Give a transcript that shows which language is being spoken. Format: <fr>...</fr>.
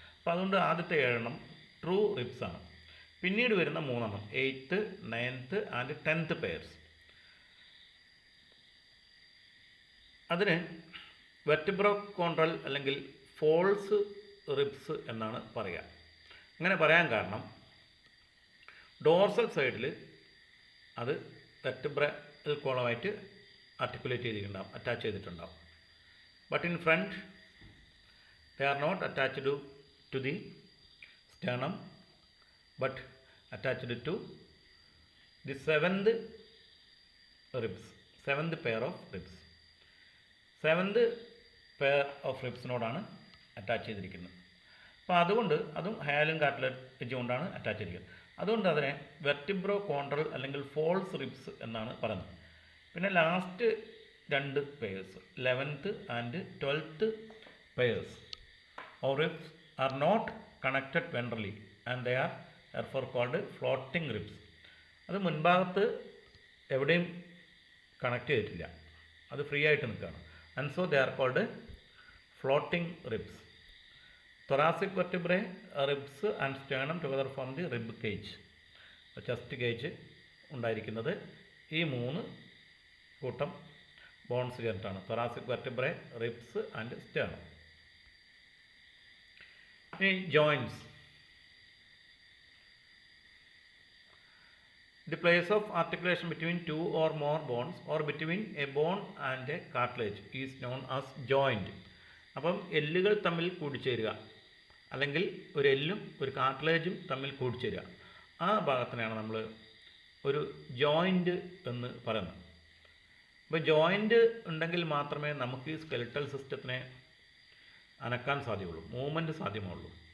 <ml>അപ്പോൾ അതുകൊണ്ട് ആദ്യത്തെ 7 ട്രൂ റിബ്സ് ആണ്. പിന്നീട് വരുന്ന 3 8th 9th and 10th pairs, അതിന് വെർട്ടിബ്രോകോൺട്രൽ അല്ലെങ്കിൽ ഫോൾസ് റിബ്സ് എന്നാണ് പറയുക. അങ്ങനെ പറയാൻ കാരണം ഡോർസൽ സൈഡിൽ അത് വെർട്ടിബ്രൽ കോളമായിട്ട് ആർട്ടിക്കുലേറ്റ് ചെയ്തിട്ടുണ്ടാകും, അറ്റാച്ച് ചെയ്തിട്ടുണ്ടാകും.</ml> <en>But in front they are not attached to the sternum but attached to the 7th ribs, 7th pair of ribs.</en> <ml>7th pair of ribsനോടാണ് attach ചെയ്തിരിക്കുന്നത്. അപ്പോൾ അതുകൊണ്ട് അതും ഹയലിൻ കാർട്ടിലേജ് കൊണ്ടാണ് അറ്റാച്ച് ചെയ്തിരിക്കുന്നത്. അതുകൊണ്ട് അതിനെ വെർട്ടിബ്രോകോൺട്രൽ അല്ലെങ്കിൽ ഫോൾസ് റിബ്സ് എന്നാണ് പറയുന്നത്.</ml> <en>പിന്നെ last 2 pairs 11th and 12th pairs or ribs are not connected ventrally and they are therefore called floating ribs.</en> <ml>അത് മുൻഭാഗത്ത് എവിടെയും കണക്ട് ചെയ്തിട്ടില്ല, അത് ഫ്രീ ആയിട്ട് നിൽക്കുകയാണ്.</ml> <en>And so they are called floating ribs. Thoracic vertebrae, ribs and sternum together from the rib cage, chest cage</en> <ml>ഉണ്ടായിരിക്കുന്നത് ഈ 3 കൂട്ടം ബോൺസ് ചേർന്നിട്ടാണ്.</ml> <en>Thoracic vertebrae, ribs and sternum.</en> <ml>ഇനി joints.</ml> <en>The place of articulation between 2 or more bones or between a bone and a cartilage is known as joint.</en> <ml>അപ്പം എല്ലുകൾ തമ്മിൽ കൂടിച്ചേരുക, അല്ലെങ്കിൽ ഒരു എല്ലും ഒരു കാർട്ടിലേജും തമ്മിൽ കൂടിച്ചേരുക, ആ ഭാഗത്തിനാണ് നമ്മൾ ഒരു ജോയിൻ്റ് എന്ന് പറയുന്നത്. അപ്പോൾ ജോയിൻ്റ് ഉണ്ടെങ്കിൽ മാത്രമേ നമുക്ക് ഈ സ്കെലിറ്റൽ സിസ്റ്റത്തിനെ അനക്കാൻ സാധ്യമുള്ളൂ, മൂവ്മെൻറ്റ് സാധ്യമുള്ളൂ.</ml>